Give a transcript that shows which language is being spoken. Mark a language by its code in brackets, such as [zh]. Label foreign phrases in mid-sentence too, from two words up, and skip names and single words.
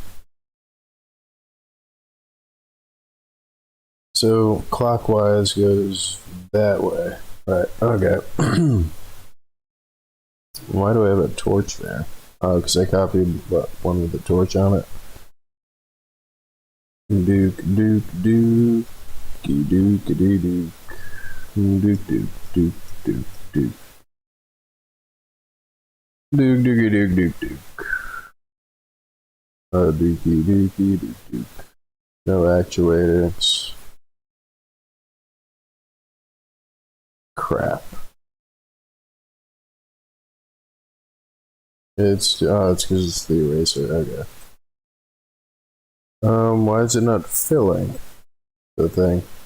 [en] So clockwise goes that way. Right, okay. Why do I have a torch there? Oh, because I copied one with a torch on it. Duke, duke, duke, duke, duke, duke, duke, duke, duke, duke, duke. Duke, duke, duke, duke, duke. Dookie, dookie, duke, duke. No actuators. Crap. It's because it's the eraser. Okay. Why is it not filling the thing?